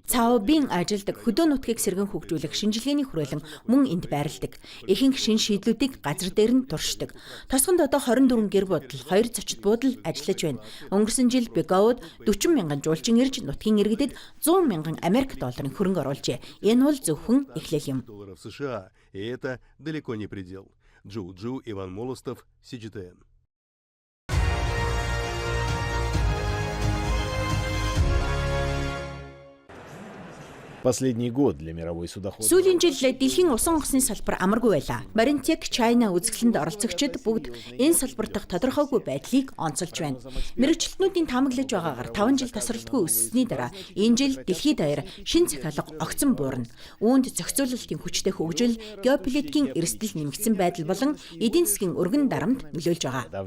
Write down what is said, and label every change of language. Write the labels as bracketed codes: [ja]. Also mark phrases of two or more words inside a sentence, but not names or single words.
[mn] Цаобын ажилдаг хөдөө нутгийг сэргэн хөгжүүлэх шинжилгээний хүрээлэн мөн энд байрладаг. Ихэнх шин шийдлүүдийг газар дээр нь туршдаг. Тосгонд одоо 24 гэр бүл, 2 зочид буудал ажиллаж байна. Өнгөрсөн жил Бэйгоуд 40 мянган жуулчин ирж нутгийн иргэдэд 100 мянган Америк долларын хөрөнгө оруулжээ. Энэ бол зөвхөн эхлэл юм. [ru] Долларов США, и это далеко не предел. Джоу, Иван Молостов, CGTN. Последний год для мировой судоходства. [mn] Сүүлийн жил дэлхийн усан онгоцны салбар амаргүй байлаа. Marintek China үзэсгэлэнд оролцогчид бүгд энэ салбар дахь тодорхойгүй байдлыг онцолж байна. Мэргэжилтнүүдийн таамаглаж байгаагаар 5 жил тасралтгүй өссөний дараа энэ жил дэлхийд даяар шин захиалга огцон буурна. Үүнд зохицуулалтын хүчтэй хөгжил, геополитикийн эрсдэл нэмэгдсэн байдал болон эдийн засгийн өргөн дарамт нөлөөлж байгаа.